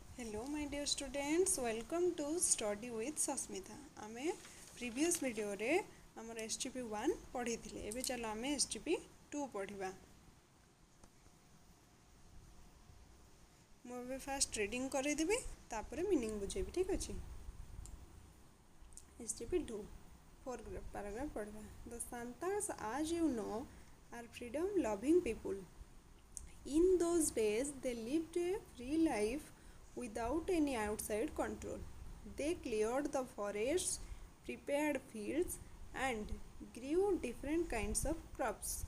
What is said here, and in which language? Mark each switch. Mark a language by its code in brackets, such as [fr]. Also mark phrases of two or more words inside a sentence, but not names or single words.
[en] Hello my dear students, welcome to Study with Sasmitha. [or] ଆମେ [en] previous video [or] ରେ ହମର SGP-1 ପଢ଼ି ଥିଲେ। ଏବେ ଚାଲ ଆମେ SGP-2 ପଢ଼ିବା। ମୋ [en] fast reading [or] କରେ ଦେବି ତାପରେ ମିନିଂ ବୁଝେଇବି, ଠିକ୍ ଅଛି। SGP-2 4 paragraph ପଢ଼ିବା। [en] The Santals, as you know, are freedom loving people. In those days they lived a free life without any outside control. They cleared the forests, prepared fields, and grew different kinds of crops.